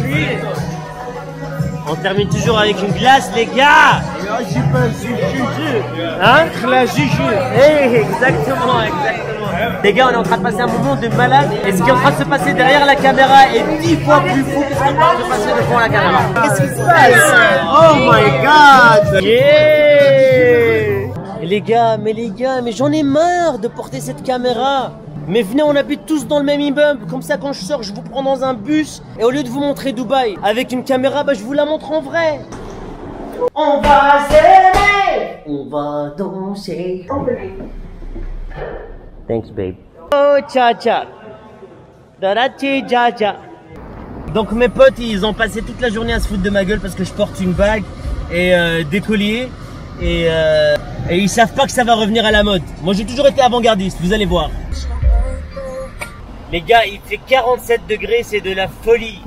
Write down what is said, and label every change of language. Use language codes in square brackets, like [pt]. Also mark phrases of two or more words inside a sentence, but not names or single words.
[fr] On termine toujours avec une glace, les gars. Hein? Hey, exactement. Les gars, on est en train de passer un moment de malade. Et ce qui est en train de se passer derrière la caméra est 10 fois plus fou que ce qui est en train de se passer devant la caméra. Qu'est-ce qui se passe? [en] Oh my god. Yeah. [fr] Les gars, mais j'en ai marre de porter cette caméra. Mais venez, on habite tous dans le même immeuble. Comme ça, quand je sors, je vous prends dans un bus. Et au lieu de vous montrer Dubaï avec une caméra, bah, je vous la montre en vrai. On va s'aimer. On va danser. [en] Thanks, babe. Oh, cha-cha. Darachi, cha-cha. [fr] Donc, mes potes, ils ont passé toute la journée à se foutre de ma gueule parce que je porte une bague et des colliers. Et ils savent pas que ça va revenir à la mode. Moi, j'ai toujours été avant-gardiste, vous allez voir. Les gars, il fait 47 degrés, c'est de la folie.